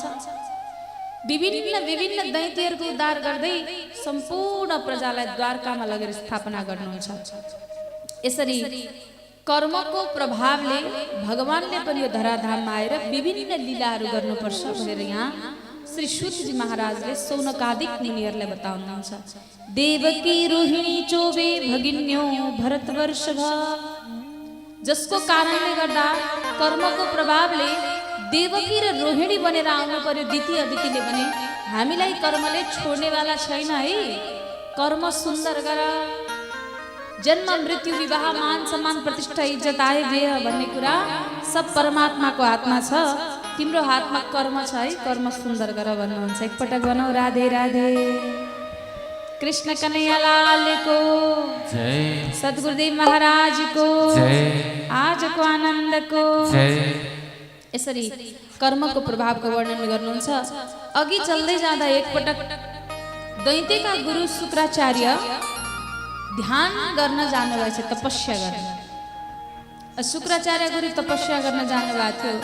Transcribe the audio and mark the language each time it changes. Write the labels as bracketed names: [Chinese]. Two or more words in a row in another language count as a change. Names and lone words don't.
[Nepali] विभिन्न विभिन्न दैत्यहरूको उद्धार गर्दै सम्पूर्ण प्रजालाई द्वारकामा लगेर स्थापना गर्नुहुन्छ। यसरी कर्मको प्रभावले भगवानले पनि यो धराधाममा आएर विभिन्न लीलाहरू गर्नुपर्छ भनेर यहाँ श्री सूतजी महाराजले सौनकादिक मुनिहरूलाई बताउनुहुन्छ। [Sanskrit] देवकी रोहिणी चोबे भगिन्यो भरतवर्षभ, [Nepali] जसको कारणले गर्दा कर्मको प्रभावले देवकी र रोहिणी बनेर आउनु पर्यो। द्वितीय अदितिले भने हामीलाई कर्मले छोड्नेवाला छैन है, कर्म सुन्दर गर, जन्म मृत्यु विवाह मान सम्मान प्रतिष्ठा इज्जत आय व्यय भन्ने कुरा सब परमात्माको हातमा छ, तिम्रो हातमा कर्म छ है, कर्म सुन्दर गर भन्नुहुन्छ। एकपटक भनौँ राधे राधे। कृष्ण कन्हैया लालको जय, सद्गुरुदेव महाराजको जय, आजको आनन्दको जय। यसरी कर्मको प्रभावको वर्णन गर्नुहुन्छ। अघि चल्दै जाँदा एकपटक दैत्यका गुरु शुक्राचार्य ध्यान गर्न जानुभएको छ, तपस्या गर्न। शुक्राचार्य गुरु तपस्या गर्न जानुभएको थियो।